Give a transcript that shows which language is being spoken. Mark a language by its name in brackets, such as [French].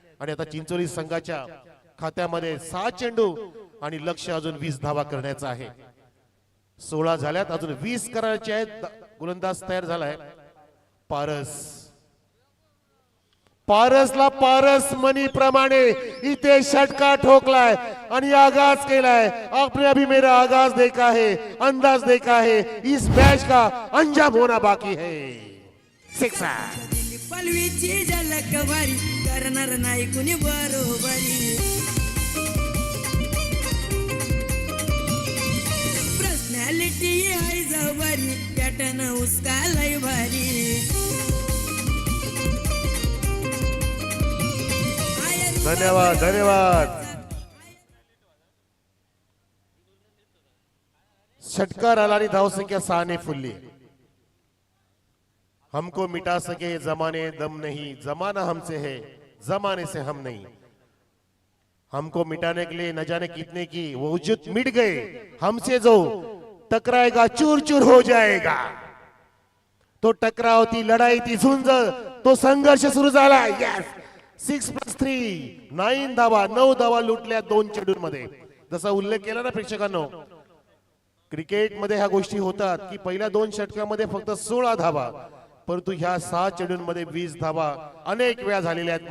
[Marathi] आणि आता चिंचोली संघाच्या खात्यामध्ये 6 चेंडू आणि लक्ष अजून 20 धावा करण्याचा आहे. 16 झाल्यात, अजून 20 करायचे आहेत. गोलंदाज तयार झालाय पारस. पारसला पारस मनी प्रमाणे इथे षटका ठोकलाय आणि आगाज केलाय. [Hindi] आपने अभी मेरा आगाज देखा है, अंदाज देखा है, इस मैच का अंजाम होना बाकी है. [English] Sixer. [Marathi] पलवीची झलक भारी, करणार नाही कुणी बरोबरी. पर्सनॅलिटी आहे जवारी, पॅटर्न उसका लय भारी. धन्यवाद धन्यवाद. षटकार आला आणि धावसंख्या 6 ने फुलली. [Hindi] हमको मिटा सके जमाने दम नहीं, जमाना हमसे है जमाने से हम नहीं. हमको मिटाने के लिए न जाने कितने की वो वजूद मिट गए, हमसे जो टकराएगा चूर चूर हो जाएगा. [Marathi] तो टकराव, ती लढाई, ती झुंज, तो संघर्ष सुरू झाला. यस. 6+3 9 धावा, 9 धावा लुटल्या 2 चेंडूंमध्ये. जसा उल्लेख केला ना प्रेक्षकांनो, क्रिकेटमध्ये ह्या गोष्टी होतात की पहिल्या 2 षटकामध्ये फक्त 16 धावा, परंतु ह्या 6 चेंडूंमध्ये 20 धावा अनेक वेळा झालेल्या आहेत.